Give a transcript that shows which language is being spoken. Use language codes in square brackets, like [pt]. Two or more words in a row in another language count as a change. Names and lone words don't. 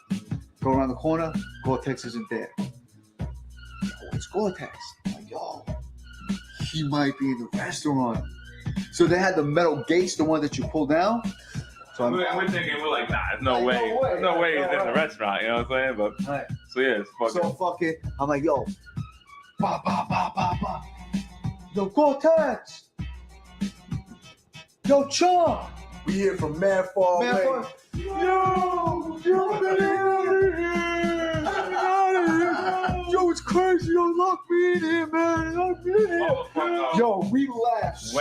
[en] Go around the corner. Gore-Tex isn't there. It's Gore-Tex. Like, he might be in the restaurant. So they had the metal gates, the one that you pull down. So we're thinking, we're like, nah, there's no way. There's no way he's in the restaurant. You know what I'm saying? But so yeah, it's fucking. So fucking, I'm like, ba ba ba ba ba. Yo, Gore-Tex! Yo, Chong! We hear from mad far away. Yo, get out of here! Yo, it's crazy. Yo, lock me in here, man. Lock me in here. Yo, we laughed so